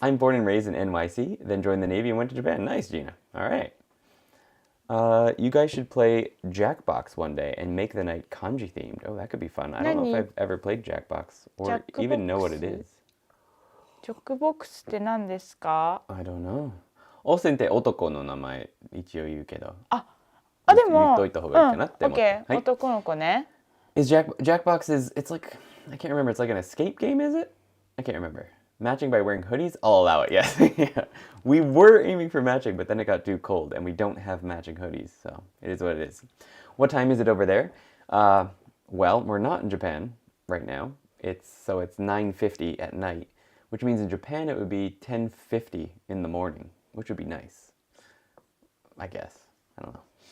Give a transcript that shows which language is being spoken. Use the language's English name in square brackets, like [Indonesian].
[English] I'm born and raised in NYC, then joined the Navy and went to Japan. Nice, Gina. All right. You guys should play Jackbox one day and make the night kanji themed. Oh, that could be fun. I don't know if I've ever played Jackbox or even know what it is. [Japanese] ジョックボックスって何ですか？ [English] I don't know. [Japanese] オーセンって男の名前一応言うけど。でも、言っといた方がいいかなって思って。 OK、男の子ね。 [English] Jackbox is, it's like, I can't remember, it's like an escape game, is it? I can't remember. Matching by wearing hoodies? I'll allow it, yes. Yeah. We were aiming for matching, but then it got too cold, and we don't have matching hoodies, so it is what it is. What time is it over there? Well, we're not in Japan right now. It's 9:50 at night, which means in Japan it would be 10:50 in the morning, which would be nice. I guess. I don't know.